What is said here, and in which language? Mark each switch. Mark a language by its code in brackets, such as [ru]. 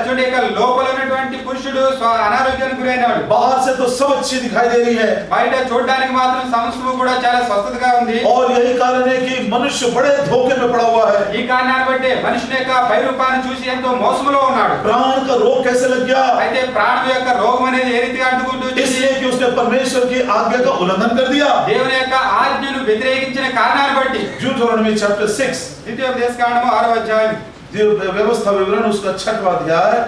[te] చూడండి, ఇక లోపల ఉన్నటువంటి పురుషుడు అనారోగ్యానికి గురైనాడు. [hi] बाहर से तो सब अच्छी दिखाई दे रही है [te] బయట చూడడానికి మాత్రం సమస్తము కూడా చాలా స్వస్థతగా ఉంది. [hi] और यही कारण है कि मनुष्य बड़े धोखे में पड़ा हुआ है. [te] ఈ కారణాన్ని బట్టి మనుషుని యొక్క పైరూపాన్ని చూసి ఎంతో మోసములో ఉన్నాడు. [hi] प्राण का रोग कैसे लग गया? [te] అయితే ప్రాణం యొక్క రోగం అనేది ఏ రీతిగా అంటుకుంటూ వచ్చింది? [hi] इसलिए कि उसने परमेश्वर की आज्ञा का उल्लंघन कर दिया. [te] దేవుని యొక్క ఆజ్ఞను వ్యతిరేకించిన కారణాన్ని బట్టి. [en] Deuteronomy chapter 6 [te] ద్వితీయోపదేశకాండము 6వ అధ్యాయం. [hi] व्यवस्था विवरण उसका 6वां अध्याय